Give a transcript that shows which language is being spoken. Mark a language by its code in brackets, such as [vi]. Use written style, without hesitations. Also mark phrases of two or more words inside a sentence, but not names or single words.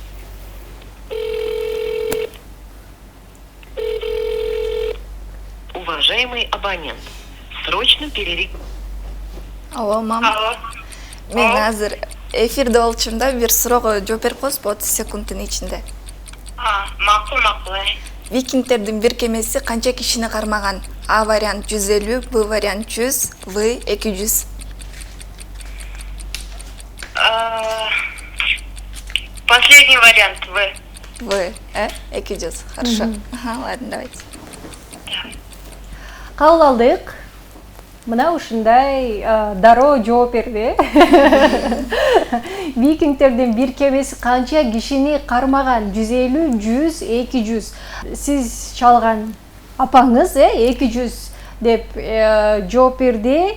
[ru] Уважаемый абонент, срочно перерек... [ky] Алло, мама. Мен азыр эфирде болчумун да, бир суроого жооп берип коесузбу 30 секундтун ичинде. Макул. Викингтердин биркемеси канча кишини кармаган? А вариант 150, Б вариант 100, В 200. [ru] Последний вариант В. В, 200. Хорошо. Ладно, давайте. [ky] Кабыл алдык. Мына ушундай дароо жооп берди. Викингтердин биркемеси канча кишини кармаган? 150, 100, 200. Сиз чалган апаңыз 200 деп жооп берди.